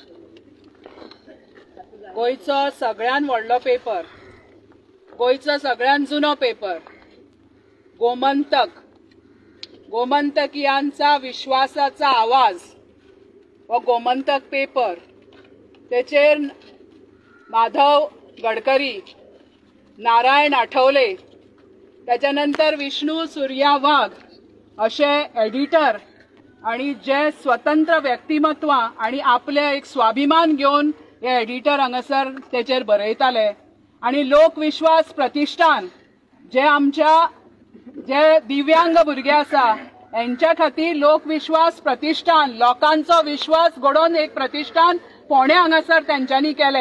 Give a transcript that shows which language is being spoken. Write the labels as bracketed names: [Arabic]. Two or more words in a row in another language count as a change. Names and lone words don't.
[Konkani] गोंयचो सगळ्यान व्हडलो पेपर गोंयचो सगळ्यान जुनो पेपर गोमंतकियांचा विश्वासाचा आवाज हो गोमंतक पेपर तेचेर माधव गडकरी, नारायण आठवले, त्याच्यानंतर विष्णू सूर्या वाघ असे एडिटर आणि जे स्वतंत्र व्यक्तिमत्व आणि आपले एक स्वाभिमान घेऊन हे एडिटर हांगासर तेचेर बरयताले. आणि लोकविश्वास प्रतिष्ठान जे आमच्या जे दिव्यांग भुरगे आसा यांच्या खातीर लोकविश्वास प्रतिष्ठान लोकांचो विश्वास घडोवन एक प्रतिष्ठान फोंड्या हांगासर तेंच्यांनी केले.